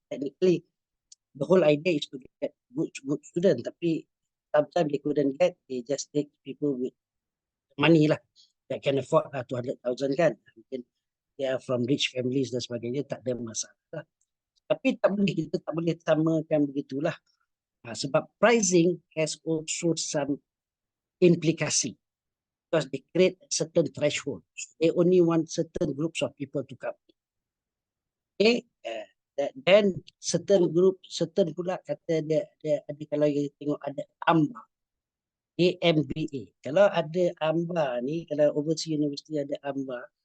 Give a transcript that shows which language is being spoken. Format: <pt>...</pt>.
<en>Technically, the whole idea is to get good student.</en> <ms>Tapi</ms> <en>sometimes they couldn't get, they just take people with money lah that can afford 200,000 kan.</en> <ms>Mungkin</ms> <en>they are from rich families</en> <ms>dan sebagainya, tak ada masalah. Tapi kita tak boleh samakan begitulah. Sebab</ms> <en>pricing has also some</en> <ms>implikasi.</ms> <en>Because they create a certain threshold. They only want certain groups of people to come.</en> <ms>Okay, then certain pula kata dia ada, kalau you tengok ada AMBA, AMBA. Kalau ada AMBA ni, kalau overseas university ada AMBA,</ms>